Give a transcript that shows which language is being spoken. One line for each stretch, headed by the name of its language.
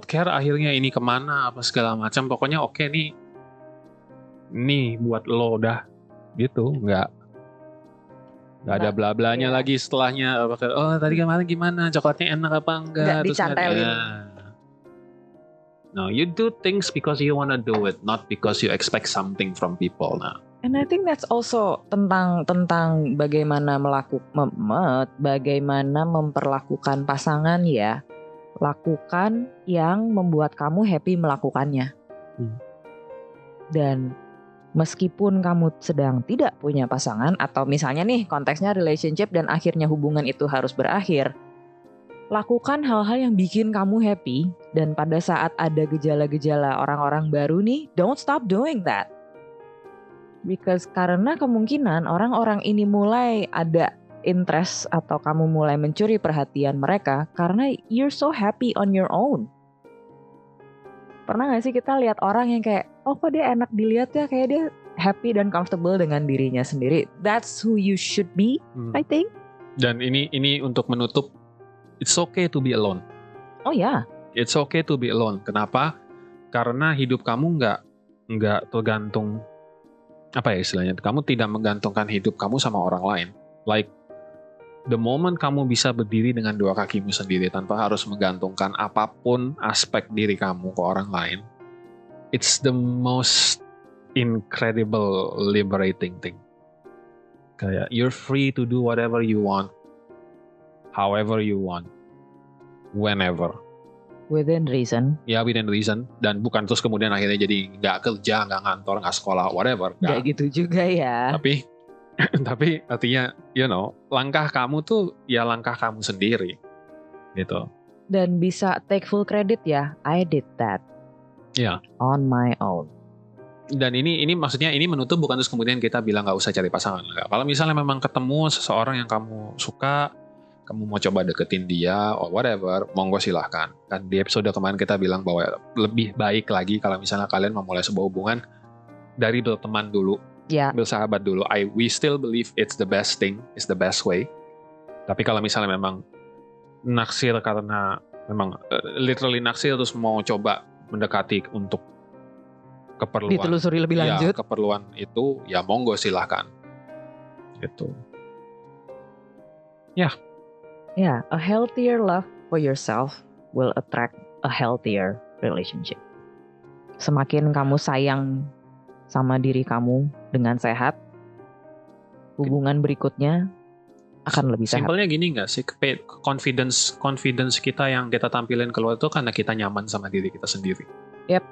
Indonesian: Akhirnya ini kemana apa segala macam. Pokoknya oke nih buat lo dah gitu. Nggak ada bla-blanya lagi setelahnya. Oh tadi kemarin gimana? Coklatnya enak apa enggak? Nggak dicantelin.
English: No, you do things because you wanna do it, not because you expect something from people.
Indonesian: Nah.
English: And I think that's also
Indonesian: tentang bagaimana bagaimana memperlakukan pasangan ya. Lakukan yang membuat kamu happy melakukannya. Dan meskipun kamu sedang tidak punya pasangan atau misalnya nih konteksnya relationship dan akhirnya hubungan itu harus berakhir. Lakukan hal-hal yang bikin kamu happy dan pada saat ada gejala-gejala orang-orang baru nih,
English: don't stop doing that.
Indonesian: Because karena kemungkinan orang-orang ini mulai ada interest atau kamu mulai mencuri perhatian mereka karena
English: you're so happy on your own.
Indonesian: Pernah gak sih kita lihat orang yang kayak, oh kok dia enak dilihat ya, kayak dia happy dan comfortable dengan dirinya sendiri.
English: That's who you should be, I think.
Indonesian: Dan ini untuk menutup,
English: it's okay to be alone.
Indonesian: Oh ya.
English: It's okay to be alone.
Indonesian: Kenapa? Karena hidup kamu nggak tergantung, apa ya istilahnya, kamu tidak menggantungkan hidup kamu sama orang lain.
English: Like, the moment
Indonesian: kamu bisa berdiri dengan dua kakimu sendiri tanpa harus menggantungkan apapun aspek diri kamu ke orang lain,
English: it's the most incredible liberating thing.
Indonesian: Kayak,
English: you're free to do whatever you want, however you want, whenever. Within reason.
Indonesian: Ya,
English: within reason.
Indonesian: Dan bukan terus kemudian akhirnya jadi nggak kerja, nggak ngantor, nggak sekolah, whatever. Nggak gitu juga ya. Tapi artinya, langkah kamu tuh ya langkah kamu sendiri. Gitu. Dan bisa
English: take full credit ya, I did that.
Indonesian: Ya.
English: On my own.
Indonesian: Dan ini maksudnya ini menutup bukan terus kemudian kita bilang nggak usah cari pasangan. Kalau misalnya memang ketemu seseorang yang kamu suka, kamu mau coba deketin dia
English: or whatever,
Indonesian: monggo silahkan. Kan di episode kemarin kita bilang bahwa lebih baik lagi kalau misalnya kalian memulai sebuah hubungan dari berteman dulu, bersahabat dulu.
English: We still believe it's the best thing, it's the best way.
Indonesian: Tapi kalau misalnya memang naksir karena memang literally naksir terus mau coba mendekati untuk keperluan, ditelusuri lebih lanjut. Ya, keperluan itu ya monggo silahkan. Gitu. Ya.
English: Yeah, a healthier love for yourself will attract a healthier relationship.
Indonesian: Semakin kamu sayang sama diri kamu dengan sehat, hubungan berikutnya akan lebih sehat. Simpelnya gini nggak sih, confidence kita yang kita tampilin keluar itu karena kita nyaman sama diri kita sendiri.
English: Yep.